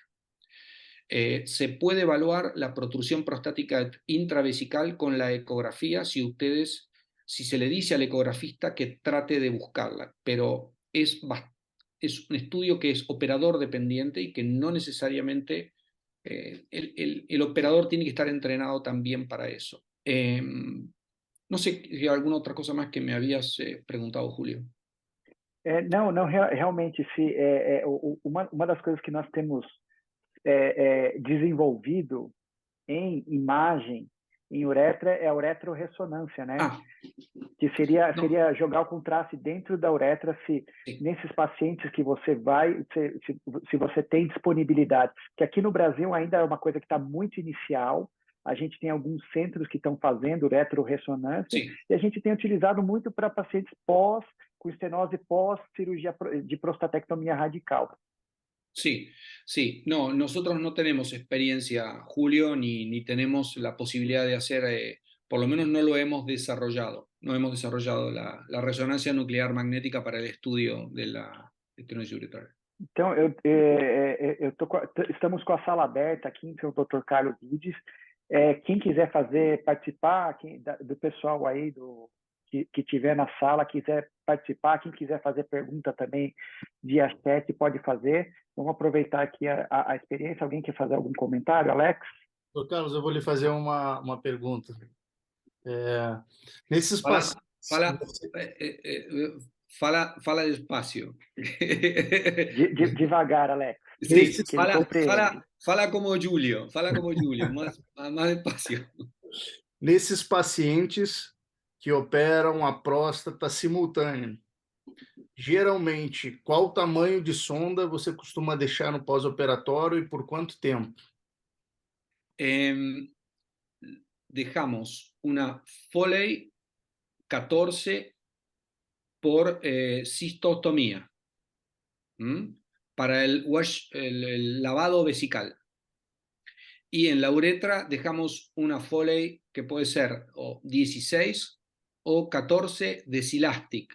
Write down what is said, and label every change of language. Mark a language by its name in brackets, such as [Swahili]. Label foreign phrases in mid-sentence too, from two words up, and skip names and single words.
[Spanish] Se puede evaluar la protrusión prostática intravesical con la ecografía si se le dice al ecografista que trate de buscarla, pero es un estudio que es operador dependiente y que no necesariamente el operador tiene que estar entrenado también para eso. No sé si hay alguna otra cosa más que me habías preguntado, Julio. [Portuguese] Não, realmente, uma das coisas que nós temos desenvolvido em imagem, em uretra, é a uretroressonância, né? Ah, que seria jogar o contraste dentro da uretra, nesses pacientes que você vai, se você tem disponibilidade, que aqui no Brasil ainda é uma coisa que está muito inicial, a gente tem alguns centros que estão fazendo uretroressonância, e a gente tem utilizado muito para pacientes com estenose pós-cirurgia de prostatectomia radical. [Spanish] Sí, sí, no, nosotros no tenemos experiencia, Julio, ni tenemos la posibilidad de hacer, por lo menos no lo hemos desarrollado. no hemos desarrollado la resonancia nuclear magnética para el estudio de la estenosis uretral. [Portuguese] Então, estamos com a sala aberta aqui, então, o Dr. Carlos Guides. Quem quiser participar, do pessoal aí que tiver na sala, quiser participar, quem quiser fazer pergunta também via chat, pode fazer. Vamos aproveitar aqui a experiência. Alguém quer fazer algum comentário, Alex? Doutor Carlos, eu vou lhe fazer uma pergunta. Nesses Fala, pacientes... fala, fala despacio. Devagar, Alex. [Spanish] Sí, [Portuguese] Que ele compreende. fala como Julio, [Spanish] más despacio. [Portuguese] Nesses pacientes que operam a próstata simultânea, geralmente, qual o tamanho de sonda você costuma deixar no pós-operatório e por quanto tempo? [Spanish] Dejamos una Foley 14 por cistostomía. Para el lavado vesical. Y en la uretra dejamos una Foley que puede ser o 16 o 14 de Silastic.